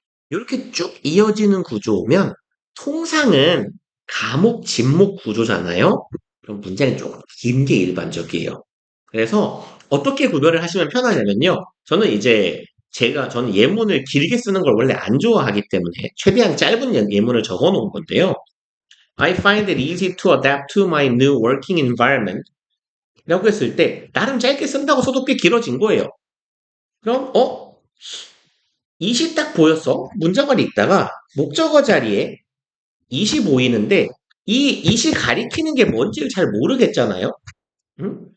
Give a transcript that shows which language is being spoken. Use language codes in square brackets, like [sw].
[ko] 이렇게 쭉 이어지는 구조면 통상은 가목, 진목 구조잖아요. 그럼 문장이 조금 긴 게 일반적이에요. 그래서 어떻게 구별을 하시면 편하냐면요. 저는 예문을 길게 쓰는 걸 원래 안 좋아하기 때문에 최대한 짧은 예문을 적어 놓은 건데요. [en] I find it easy to adapt to my new working environment. [ko] 라고 했을 때 나름 짧게 쓴다고 써도 꽤 길어진 거예요. 그럼 it이 딱 보였어. 문장을 읽다가 목적어 자리에 it이 보이는데 이 it이 가리키는 게 뭔지를 잘 모르겠잖아요. 응?